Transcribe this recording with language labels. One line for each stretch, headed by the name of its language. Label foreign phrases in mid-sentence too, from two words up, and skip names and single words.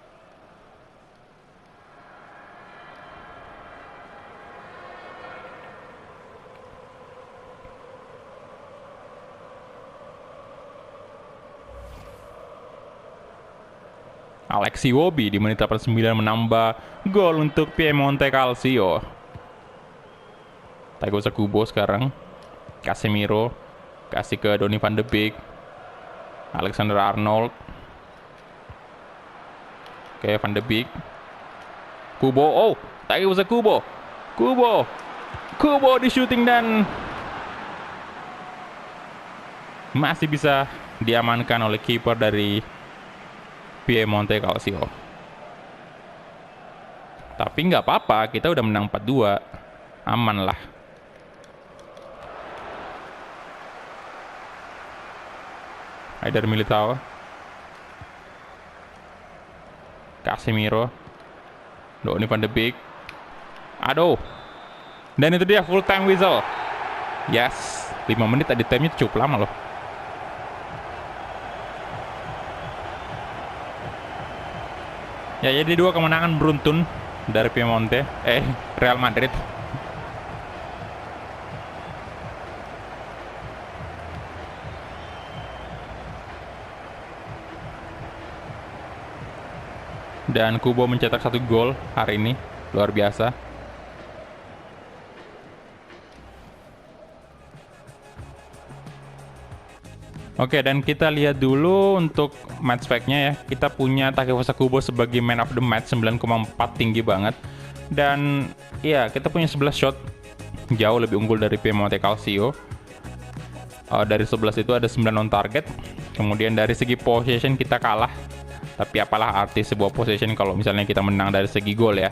Indonesian: Alexi Iwobi di menit 89 menambah gol untuk Piemonte Calcio. Thiago Kubo sekarang. Casemiro kasih ke Donny van de Beek. Alexander Arnold. Oke, Van de Beek. Kubo. Oh, Thiago Kubo. Kubo di shooting dan masih bisa diamankan oleh kiper dari Piemonte Calcio. Tapi nggak apa-apa, kita udah menang 4-2. Aman lah. Eder Militao. Casemiro. Donny van de Beek. Aduh. Dan itu dia
English: full time whistle.
Indonesian: Yes, 5 menit tadi time-nya cukup lama loh. Ya, jadi 2 kemenangan beruntun dari Piemonte, Real Madrid. Dan Kubo mencetak 1 gol hari ini, luar biasa. Oke, dan kita lihat dulu untuk
English: match fact-
Indonesian: nya ya. Kita punya Takefusa Kubo sebagai
English: man of the match,
Indonesian: 9,4, tinggi banget. Dan ya, kita punya 11 shot, jauh lebih unggul dari Piemonte Calcio. Dari 11 itu ada 9
English: on target.
Indonesian: Kemudian dari segi possession kita kalah. Tapi apalah arti sebuah possession kalau misalnya kita menang dari segi gol ya.